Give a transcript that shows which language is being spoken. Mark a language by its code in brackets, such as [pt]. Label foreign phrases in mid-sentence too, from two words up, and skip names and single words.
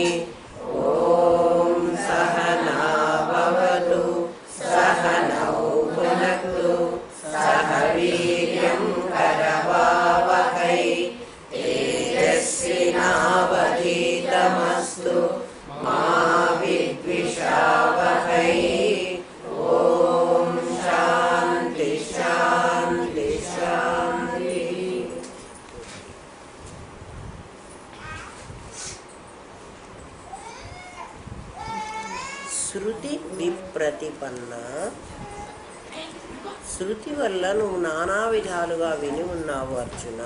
[sa] ॐ सहना भवतु सहनौ भुनक्तु सह वीर्यं करवावहै तेजस्विनावधीतमस्तु मा विद्विषावहै। ॐ शान्ति शान्ति शान्ति। శృతి విప్రతిపన్న. [te] శృతి వల్ల నువ్వు నానా విధాలుగా విని ఉన్నావు అర్జున.